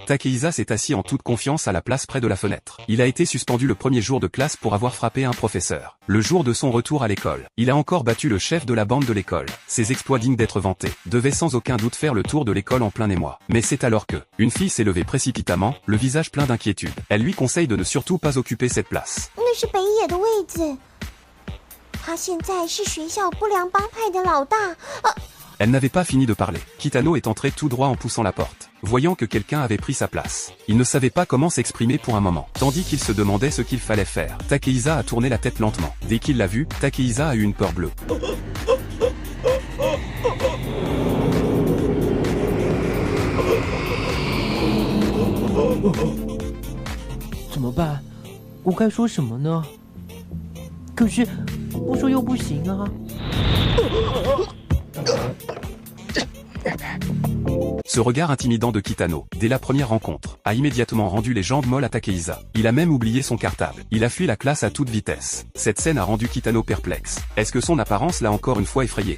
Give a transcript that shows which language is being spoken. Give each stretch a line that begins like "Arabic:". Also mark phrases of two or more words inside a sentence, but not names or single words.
French: Takehisa s'est assis en toute confiance à la place près de la fenêtre. Il a été suspendu le premier jour de classe pour avoir frappé un professeur. Le jour de son retour à l'école, il a encore battu le chef de la bande de l'école. Ses exploits dignes d'être vantés devaient sans aucun doute faire le tour de l'école en plein émoi. Mais c'est alors que, une fille s'est levée précipitamment, le visage plein d'inquiétude. Elle lui conseille de ne surtout pas occuper cette place.
Chinese: 那是北野的位置。他现在是学校不良帮派的老大。
French: Elle n'avait pas fini de parler. Kitano est entré tout droit en poussant la porte, voyant que quelqu'un avait pris sa place. Il ne savait pas comment s'exprimer pour un moment, tandis qu'il se demandait ce qu'il fallait faire. Takehisa a tourné la tête lentement. Dès qu'il l'a vu, Takehisa a eu une peur bleue.
Chinese: 怎么办？我该说什么呢？可是不说又不行啊。
French: Ce regard intimidant de Kitano, dès la première rencontre, a immédiatement rendu les jambes molles à Takehisa. Il a même oublié son cartable. Il a fui la classe à toute vitesse. Cette scène a rendu Kitano perplexe. Est-ce que son apparence l'a encore une fois effrayé?